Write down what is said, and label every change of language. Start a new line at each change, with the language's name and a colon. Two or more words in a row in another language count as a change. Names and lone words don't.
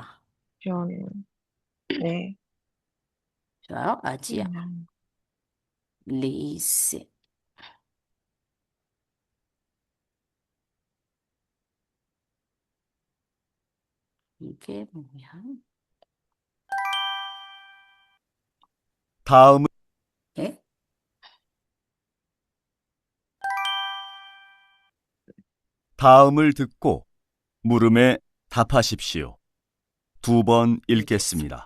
Burmese: ပြောနေတယ် ဆိုတော့ကြည့်ရအောင်40ဒီကဲမရ
Korean: 다음은 네? 다음을 듣고 물음에 답하십시오. 2번 읽겠습니다.